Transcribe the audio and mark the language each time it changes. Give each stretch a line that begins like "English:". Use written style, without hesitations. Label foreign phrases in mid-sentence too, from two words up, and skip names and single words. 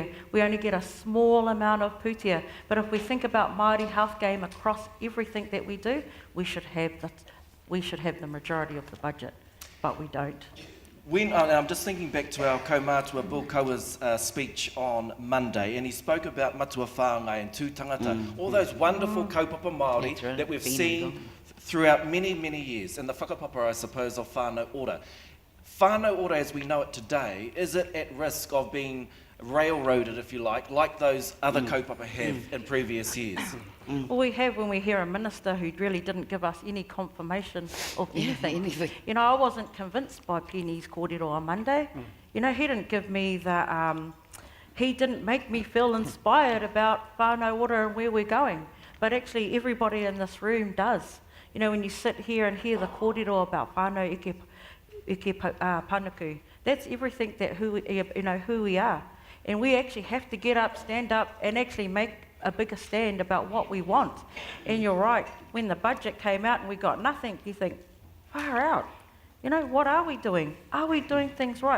English: We only get a small amount of pūtea, but if we think about Māori health game across everything that we do, we should have the majority of the budget, but we don't. I'm just thinking back to our kaumātua Bill Koa's speech on Monday, and he spoke about
Māori: matua whāngai
English: and tūtangata, all those wonderful
Māori: kaupapa Māori
English: that we've seen throughout many, many years, and the whakapapa, I suppose, of Whānau Ora. Whānau Ora, as we know it today, is it at risk of being railroaded, if you like those other kaupapa have in previous years? Well, we have when we hear a minister who really didn't give us any confirmation of anything. You know, I wasn't convinced by Penny's kōrero on Monday. You know, he didn't give me he didn't make me feel inspired about Whānau Ora and where we're going. But actually, everybody in this room does. You know, when you sit here and hear the kōrero about
Māori: whānau eke panuku,
English: that's everything that who we are. And we actually have to get up, stand up, and actually make a bigger stand about what we want. And you're right, when the budget came out and we got nothing, you think, far out. You know, what are we doing? Are we doing things right?